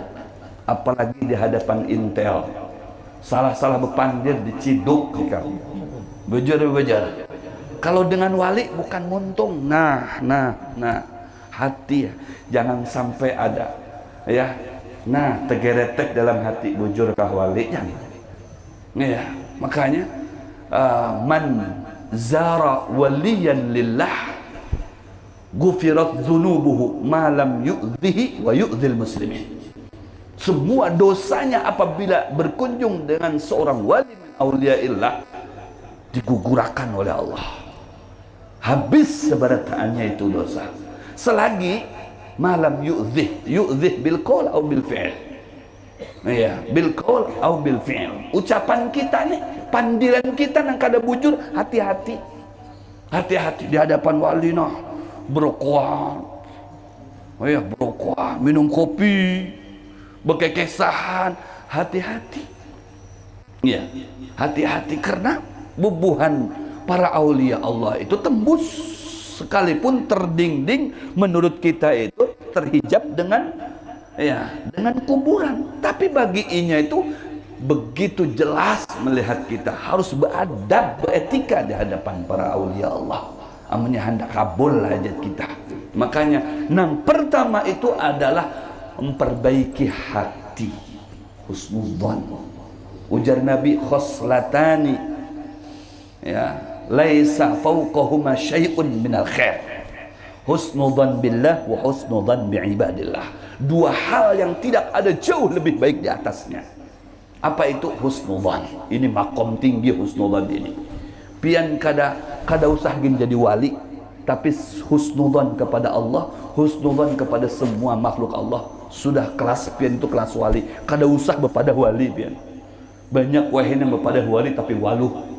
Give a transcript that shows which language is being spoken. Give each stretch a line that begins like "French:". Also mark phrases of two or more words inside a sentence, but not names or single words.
Banjar: Apalagi di hadapan intel. Salah-salah bepandir diciduk kau. Bejar. Kalau dengan wali bukan muntung. Nah. Hati ya. Jangan sampai ada ya. Nah, tegeretek dalam hati bujur kah wali jangan. Ya, makanya
Arabic: من زار وليا لله غفرت ذنوبه ما لم يؤذه ويؤذ المسلمين.
Indonesian: Semua dosanya apabila berkunjung dengan seorang wali
Arabic: من أولياء الله
Indonesian: digugurkan oleh Allah.
Banjar: Habis sebarataannya itu dosa.
Arabic: Selagi ما لم يؤذه بالقول atau بالفعل. Ya, بالقول atau بالفعل.
Banjar: Ucapan kita nih, pandiran kita nang kada bujur, hati-hati. Hati-hati di hadapan wali nah. Berkuah. Oh ya, berkuah, minum kopi, berkekesahan, hati-hati. Ya, hati-hati karena bubuhan para aulia Allah itu tembus sekalipun terdinding menurut kita itu terhijab dengan kuburan, tapi bagi inya itu begitu jelas melihat kita harus beradab, beretika di hadapan para aulia Allah. Amanya hendak kabul hajat kita. Makanya yang pertama itu adalah memperbaiki hati, husnudzan. Ujar Nabi,
Arabic: خصلتان يا ليس فوقهما شيء من الخير، حسن الظن بالله وحسن الظن بعباد الله.
Indonesian: Dua hal yang tidak ada jauh lebih baik di atasnya. Apa itu husnudzan? Ini makom tinggi husnudzan ini.
Banjar: Pian kada usah jadi wali, tapi husnudzan kepada Allah, husnudzan kepada semua makhluk Allah. Sudah kelas pian itu kelas wali. Kada usah bepada wali pian. Banyak wahin yang bepada wali tapi waluh.